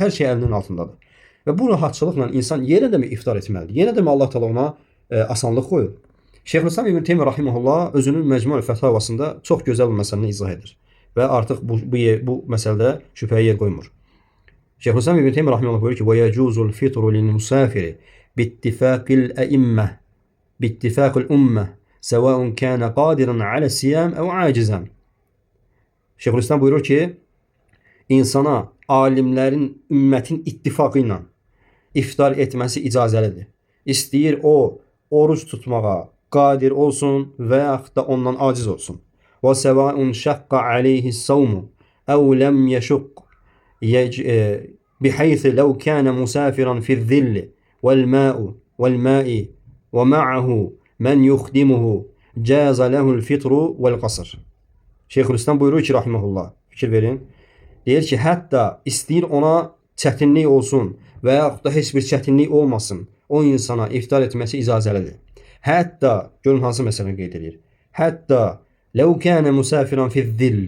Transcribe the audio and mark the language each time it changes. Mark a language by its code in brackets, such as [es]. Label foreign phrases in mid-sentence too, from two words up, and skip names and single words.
[az] Hər şey əlinin altındadır. Və bu rahatçılıqla insan yenə də mi iftar etməlidir? Yenə də mi Allah təala ona asanlıq qoyub? Şeyxülislam İbn Teymiyyə rahimehullah özünün Məcmu' Fətavasında çox gözəl bir məsələni izah edir və artıq bu məsələdə şübhəyə yer qoymur. Şeyxülislam İbn Teymiyyə rahimehullah buyurur ki: [ar] "ويجوز الفطر للمسافر باتفاق الأئمة باتفاق الأمة سواء كان قادرا على الصيام أو عاجزا." [az] Şeyxülislam buyurur ki, insana alimlərin, ümmətin ittifaqı ilə iftar etməsi icazəlidir. İstəyir o oruç tutmağa qadir olsun və yaxud da ondan aciz olsun. [ar] وسواء شق عليه الصوم أو لم يشق بحيث لو كان مسافرا في الظل والماء والماء ومعه من يخدمه جاز له الفطر والقصر. [az] Şeyxülislam buyurur ki, rahimehullah, fikir verin. Deyir ki, hətta istəyir ona çətinlik olsun və yaxud da heç bir çətinlik olmasın, o insana iftar etməsi icazəlidir. Hətta, görün hansı məsələni qeyd edir. Hətta [ar] لو كان مسافرا في الظل.